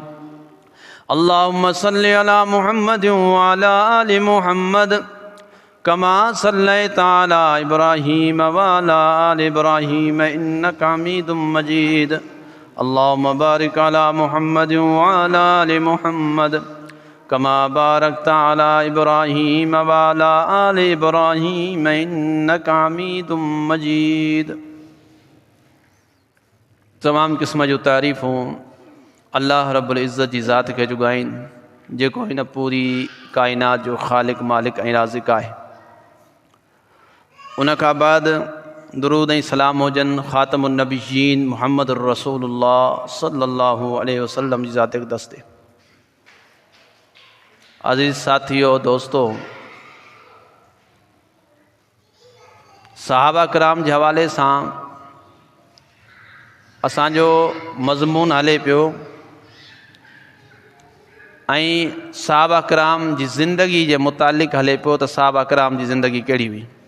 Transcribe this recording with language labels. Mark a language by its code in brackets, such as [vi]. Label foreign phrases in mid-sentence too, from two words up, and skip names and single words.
[ar] اللهم صل على محمد وعلى آل محمد كما صليت على إبراهيم وعلى آل إبراهيم إنك حميد مجيد. اللهم بارك على محمد وعلى آل محمد كما باركت على إبراهيم وعلى آل إبراهيم إنك حميد مجيد. [sd] तमाम क़िस्म जो तारीफ़ूं अल्लाह [ar] رب العزة [sd] जी ज़ात खे जुगाइन जेको हिन पूरी काइनात जो ख़ालिक मालिक ऐं राज़िक़ आहे। उन खां बाद दुरूद ऐं सलाम हुजनि [ar] خاتم النبيين محمد رسول الله صلى الله عليه وسلم [sd] जी ज़ात अक़दस ते। अज़ीज़ साथियों दोस्तों, सहाबा किराम जे हवाले सां असांजो मज़मून हले पियो ऐं सहाबा किराम जी ज़िंदगी जे मुतालिक़ हले पियो त सहाबा किराम जी ज़िंदगी कहिड़ी हुई।